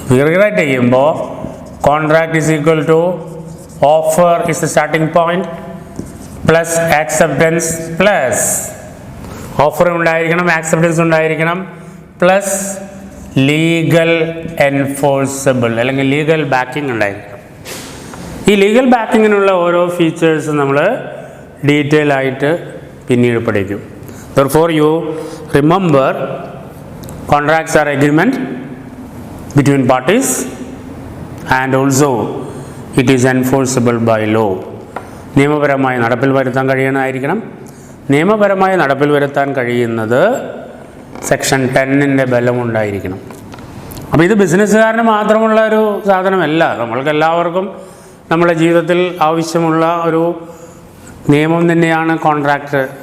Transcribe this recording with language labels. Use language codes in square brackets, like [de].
[ml] Rewrite ചെയ്യുമ്പോൾ [en] contract is equal to offer is the starting point [ml] plus acceptance plus offer ഉണ്ടായിരിക്കണം, acceptance ഉണ്ടായിരിക്കണം, plus legal enforceable അല്ലെങ്കിൽ legal backing ഉണ്ടായിരിക്കണം. ഈ legal ബാക്കിങ്ങിനുള്ള ഓരോ ഫീച്ചേഴ്സ് നമ്മൾ ഡീറ്റെയിൽ ആയിട്ട് പിന്നീട് പഠിക്കും. [en] Therefore, you remember contracts are agreement between parties and also it is enforceable by law. [ml] നിയമപരമായി നടപ്പിൽ വരുത്താൻ കഴിയുന്നതായിരിക്കണം. നിയമപരമായി നടപ്പിൽ വരുത്താൻ കഴിയുന്നത് സെക്ഷൻ 10ൻ്റെ ബലമുണ്ടായിരിക്കണം. അപ്പോൾ ഇത് ബിസിനസ്സുകാരന് മാത്രമുള്ള ഒരു സാധനമല്ല. നമ്മൾക്ക് എല്ലാവർക്കും നമ്മുടെ ജീവിതത്തിൽ ആവശ്യമുള്ള ഒരു നിയമം തന്നെയാണ് കോൺട്രാക്റ്റ്.